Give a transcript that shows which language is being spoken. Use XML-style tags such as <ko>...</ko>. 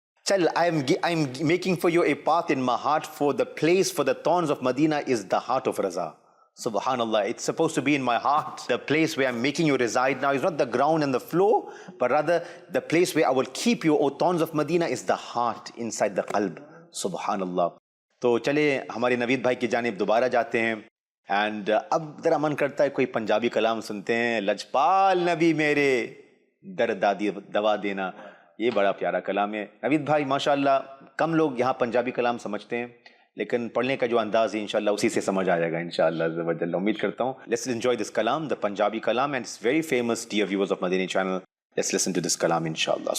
<en>I'm making for you a path in my heart, for the place for the thorns of Medina is the heart of Raza. Subhanallah, it's supposed to be in my heart. The place where I'm making you reside now is not the ground and the floor, but rather the place where I will keep you, O thorns of Medina, is the heart inside the qalb. Subhanallah.</en> <ur>تو چلے ہمارے نوید بھائی کی جانب دوبارہ جاتے ہیں. And اب ذرا من کرتا ہے کوئی پنجابی کلام سنتے ہیں.</ur> <pa>لجپال نبی میرے درد دوا دینا.</pa> <ur>یہ بڑا پیارا کلام ہے. نوید بھائی ماشاءاللہ کم لوگ یہاں پنجابی کلام سمجھتے ہیں, لیکن پڑھنے کا جو انداز ہے انشاءاللہ اسی سے سمجھ آ جائے گا انشاءاللہ عز و جل. امید کرتا ہوں.</ur> <en>Let's enjoy this kalam, the Punjabi kalam, and it's very famous, dear viewers of Madani channel. Let's listen to this kalam inshallah.</en>